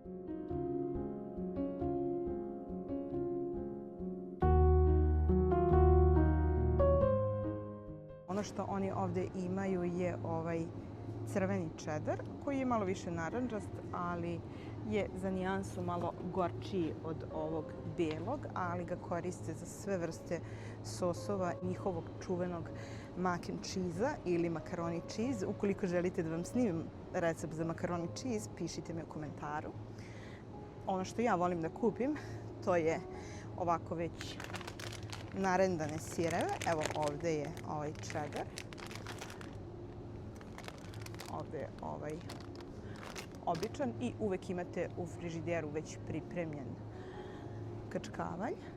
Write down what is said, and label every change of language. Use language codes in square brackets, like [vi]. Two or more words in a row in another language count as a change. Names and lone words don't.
[sr] Ono što oni ovde imaju je ovaj crveni čedar koji je malo više narandžast, ali je za nijansu malo gorčiji od ovog belog, ali ga koriste za sve vrste sosova njihovog čuvenog [en] mac and cheese- [sr] a ili [en] macaroni cheese. [sr] Ukoliko želite da vam snimim recept za [en] macaroni cheese, [sr] pišite mi u komentaru. Ono što ja volim da kupim, to je ovako već narendane sireve. Evo ovde je ovaj čedar. Ovde je ovaj običan i uvek imate u frižideru već pripremljen kačkavalj.